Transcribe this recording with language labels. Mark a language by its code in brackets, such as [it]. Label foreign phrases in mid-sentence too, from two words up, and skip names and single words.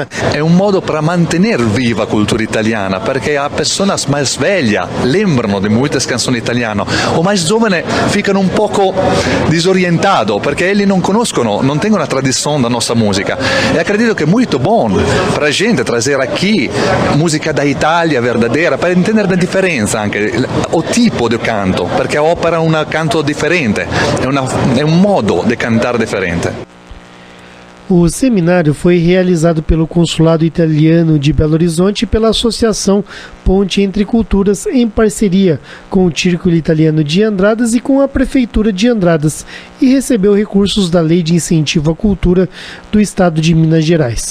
[pt] É um modo para manter viva a cultura italiana, porque as pessoas mais velhas lembram de muitas canções italiane. O mais giovane ficano um pouco desorientados, porque eles não conoscono, não têm a tradição da nossa música. E acredito que é muito bom para a gente trazer aqui música da Itália verdadeira, para entender a diferença anche, o tipo de canto, [it] perché a ópera è un canto differente, è un modo di cantare differente. [pt] O seminário foi realizado pelo Consulado Italiano de Belo Horizonte e pela Associação Ponte Entre Culturas, em parceria com o Círculo Italiano de Andradas e com a Prefeitura de Andradas, e recebeu recursos da Lei de Incentivo à Cultura do Estado de Minas Gerais.